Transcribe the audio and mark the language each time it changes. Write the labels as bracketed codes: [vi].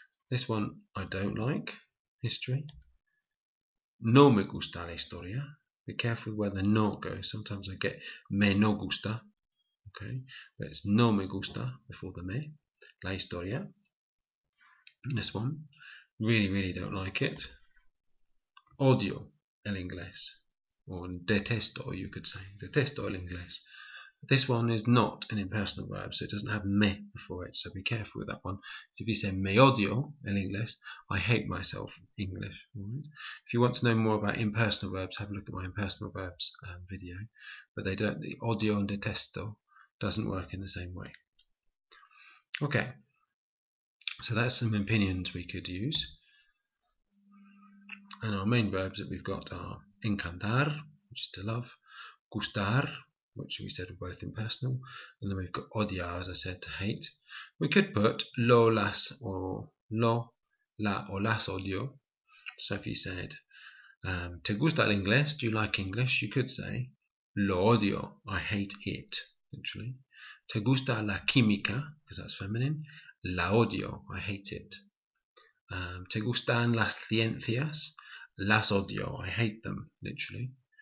[en] This one I don't like, history. [es] No me gusta la historia. [en] Be careful where the no goes. Sometimes I get me no gusta, okay, but it's [es] no me gusta [en] before the me. La historia. This one, really don't like it. [es] Odio el inglés, or detesto, [en] you could say. [es] Detesto el inglés. [en] This one is not an impersonal verb, so it doesn't have me before it, so be careful with that one. So if you say [es] me odio el inglés, [en] I hate myself, English. Right? If you want to know more about impersonal verbs, have a look at my impersonal verbs video. But they don't. The odio and detesto doesn't work in the same way. Okay. So that's some opinions we could use. And our main verbs that we've got are encantar, which is to love, gustar, which we said are both impersonal, and then we've got odiar, as I said, to hate. We could put lo, las, or lo, la, or las odio. So if you said, [es] ¿te gusta el inglés? [en] Do you like English? You could say, [es] lo odio, [en] I hate it, literally. [es] ¿Te gusta la química? [en] Because that's feminine. [es] La odio, [en] I hate it. [es] ¿Te gustan las ciencias? Las odio, [en] I hate them, literally.